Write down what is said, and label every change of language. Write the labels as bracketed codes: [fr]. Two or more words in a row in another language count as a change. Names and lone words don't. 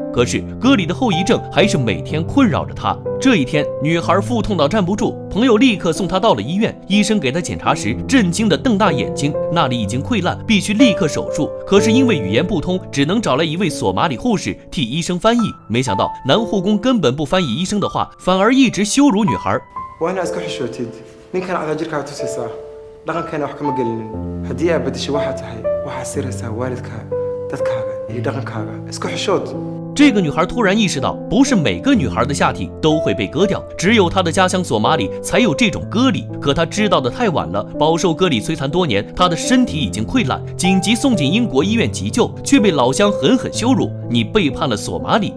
[zh] 可是割礼的后遗症还是每天困扰着她。这一天，女孩腹痛到站不住，朋友立刻送她到了医院。医生给她检查时，震惊地瞪大眼睛，那里已经溃烂，必须立刻手术。可是因为语言不通，只能找来一位索马里护士替医生翻译。没想到男护工根本不翻译医生的话，反而一直羞辱女孩。 [so] nin kana cada jirkaa tusaysaa dhaqankeena wax kama gelinin haddii aad badashay waxaa tahay waxaa siraysaa waalidkaaga dadkaaga iyo dhaqankaaga isku xishood。 [zh] 这个女孩突然意识到，不是每个女孩的下体都会被割掉，只有她的家乡索马里才有这种割礼。可她知道的太晚了，饱受割礼摧残多年，她的身体已经溃烂，紧急送进英国医院急救，却被老乡狠狠羞辱：你背叛了索马里。